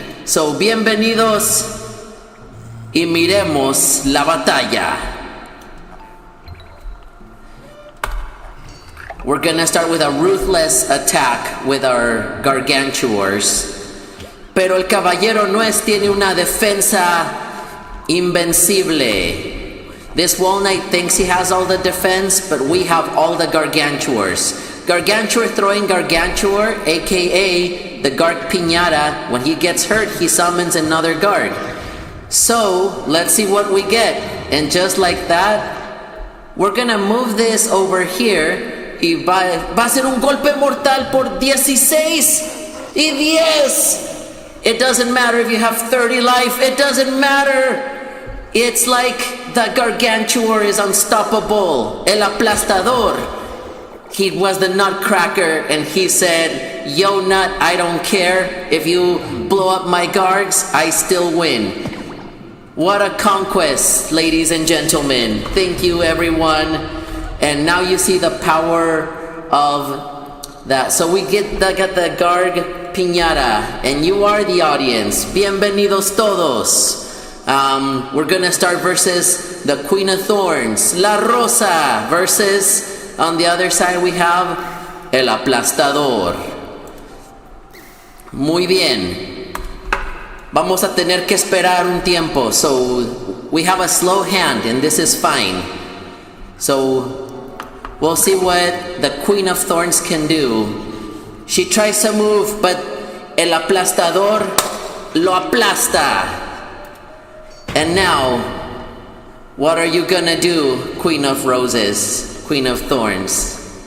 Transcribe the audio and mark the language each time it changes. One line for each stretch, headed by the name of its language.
Spanish: So bienvenidos y miremos la batalla.
English: We're gonna start with a ruthless attack with our Gargantuars.
Spanish: Pero el caballero nuez tiene una defensa invencible.
English: This wall knight thinks he has all the defense, but we have all the Gargantuars. Gargantuar-Throwing Gargantuar, aka the Garg Piñata, when he gets hurt, he summons another Garg. So, let's see what we get. And just like that, we're gonna move this over here.
Spanish: Y va a ser un golpe mortal por 16 y 10.
English: It doesn't matter if you have 30 life, it doesn't matter. It's like the Gargantuar is unstoppable. El aplastador, he was the nutcracker and he said, yo nut, I don't care. If you blow up my Gargs, I still win. What a conquest, ladies and gentlemen. Thank you, everyone. And now you see the power of that. So we got the Garg Piñata, and you are the audience.
Spanish: Bienvenidos todos.
English: We're gonna start versus the Queen of Thorns, La Rosa, versus, on the other side we have El Aplastador.
Spanish: Muy bien. Vamos a tener que esperar un tiempo.
English: So we have a slow hand, and this is fine. So we'll see what the Queen of Thorns can do. She tries to move, but El Aplastador
Spanish: lo aplasta.
English: And now, what are you gonna do, Queen of Roses, Queen of Thorns?